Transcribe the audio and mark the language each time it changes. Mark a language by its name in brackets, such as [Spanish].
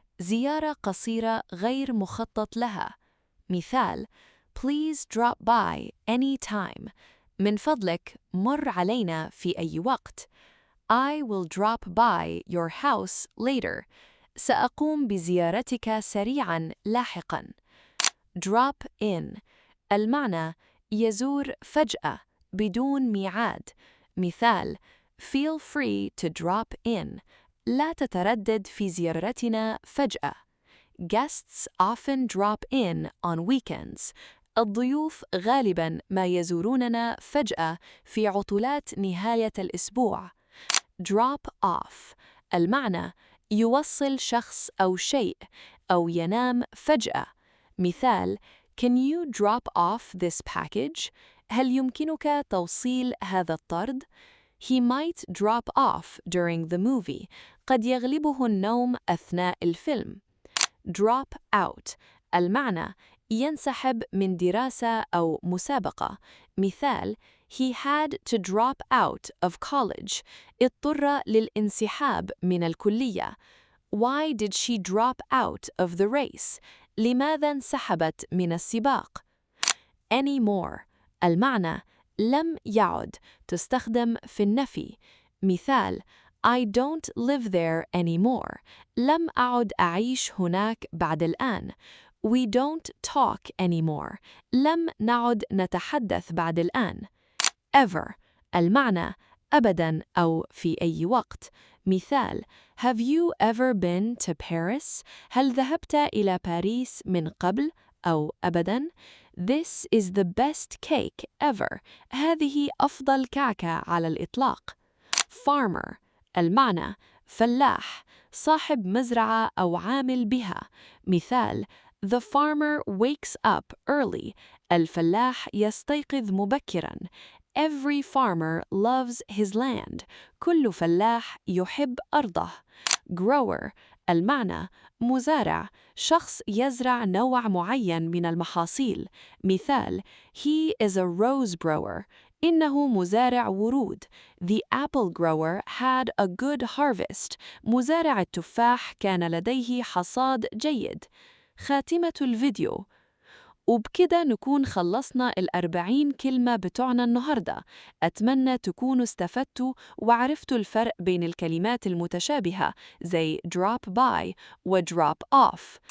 [Arabic] زيارة قصيرة غير مخطط لها. [English] مثال Please drop by any time. [Arabic] من فضلك مر علينا في أي وقت. [English] I will drop by your house later. [Arabic] سأقوم بزيارتك سريعاً لاحقاً. [English] Drop in. [Arabic] المعنى يزور فجأة بدون ميعاد. [English] مثال Feel free to drop in. [Arabic] لا تتردد في زيارتنا فجأة. [English] Guests often drop in on weekends. [Arabic] الضيوف غالباً ما يزوروننا فجأة في عطلات نهاية الأسبوع. [English] Drop off. [Arabic] المعنى يوصل شخص أو شيء أو ينام فجأة. [English] مثال Can you drop off this package? [Arabic] هل يمكنك توصيل هذا الطرد؟ [English] He might drop off during the movie. [Arabic] قد يغلبه النوم أثناء الفيلم. [English] Drop out. [Arabic] المعنى ينسحب من دراسة أو مسابقة. [English] مثال He had to drop out of college. [Arabic] اضطر للانسحاب من الكلية. [English] Why did she drop out of the race? [Arabic] لماذا انسحبت من السباق؟ Anymore. المعنى لم يعد. تستخدم في النفي. مثال [English] I don't live there anymore. [Arabic] لم أعد أعيش هناك بعد الآن. [English] We don't talk anymore. [Arabic] لم نعد نتحدث بعد الآن. Ever المعنى أبداً أو في أي وقت. [English] مثال: Have you ever been to Paris؟ [Arabic] هل ذهبت إلى باريس من قبل أو أبداً؟ [English] This is the best cake ever. [Arabic] هذه أفضل كعكة على الإطلاق. Farmer المعنى فلاح، صاحب مزرعة أو عامل بها. [English] مثال: The farmer wakes up early. [Arabic] الفلاح يستيقظ مبكراً. [English] Every farmer loves his land. [Arabic] كل فلاح يحب أرضه. Grower المعنى مزارع، شخص يزرع نوع معين من المحاصيل. [English] مثال: He is a rose grower. [Arabic] إنه مزارع ورود. [English] The apple grower had a good harvest. [Arabic] مزارع التفاح كان لديه حصاد جيد. خاتمة الفيديو. وبكده نكون خلصنا 40 كلمة بتوعنا النهاردة. أتمنى تكونوا استفدتوا وعرفتوا الفرق بين الكلمات المتشابهة زي drop by و drop off.